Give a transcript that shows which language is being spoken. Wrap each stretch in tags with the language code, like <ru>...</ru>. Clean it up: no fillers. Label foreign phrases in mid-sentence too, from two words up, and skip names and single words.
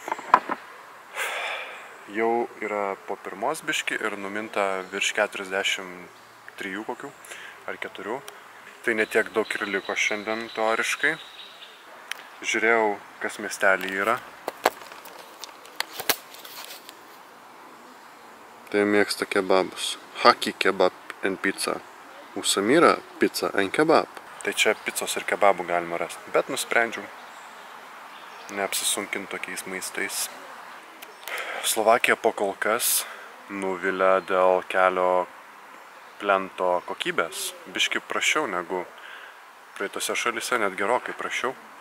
<lt>Jau yra po pirmos biški ir numinta virš 43 kokių ar 4. Tai netiek daug ir liko šiandien teoriškai. Žiūrėjau, kas miestelį yra. Tai mėgsta kebabus. Haki kebab and pizza. U Samira pizza and kebab. Tai čia picos ir kebabų galima rasti. Bet nusprendžiau neapsisunkinti tokiais maistais. Slovakija po kol kas nuvilia dėl kelio plento kokybės. Biški prašiau negu praeitose šalyse, net gerokai prašiau.</lt>